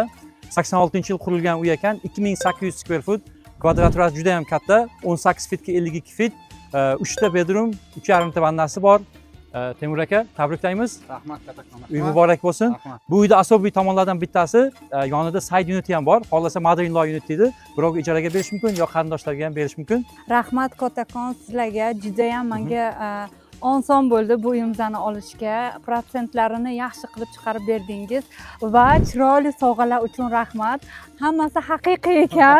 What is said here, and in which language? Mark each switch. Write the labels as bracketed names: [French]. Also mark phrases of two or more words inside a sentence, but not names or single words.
[Uzbek] 86-yil qurilgan uy ekan, 2800 [English] square foot. [Uzbek] Kvadraturasi juda ham katta, 18 fitga 52 fit, 3 ta bedroom, 3,5 ta vannasi bor. Temur aka, tabriklaymiz. Rahmat, kattakon. Uy muborak bo'lsin. Bu uyda asobiy tomonlardan bittasi, yonida [English] side unit [Uzbek] ham bor. Xohlasa [English] mother-in-law unit [Uzbek] deydi. Birovga ijaraga berish mumkin, yo qarindoshlarga ham berish mumkin. Rahmat kattakon sizlarga, juda ham menga oson bo'ldi bu uyimizni olishga. Protsentlarini yaxshi qilib chiqarib berdingiz va chiroyli sovg'alar uchun rahmat. Hammasi haqiqiy ekan.